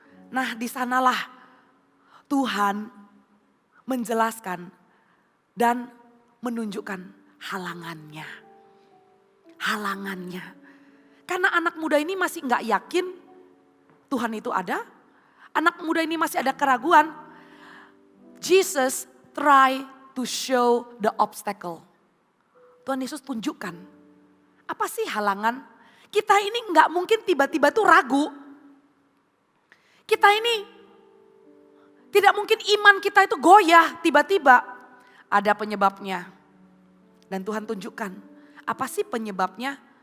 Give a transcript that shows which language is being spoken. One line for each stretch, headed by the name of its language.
Indonesian: Nah, di sanalah Tuhan menjelaskan dan menunjukkan halangannya. Halangannya. Karena anak muda ini masih nggak yakin Tuhan itu ada, anak muda ini masih ada keraguan.
English: Jesus try to show the obstacle.
Indonesian: Tuhan Yesus tunjukkan, apa sih halangan? Kita ini nggak mungkin tiba-tiba tuh ragu. Kita ini tidak mungkin iman kita itu goyah tiba-tiba. Ada penyebabnya. Dan Tuhan tunjukkan, apa sih penyebabnya?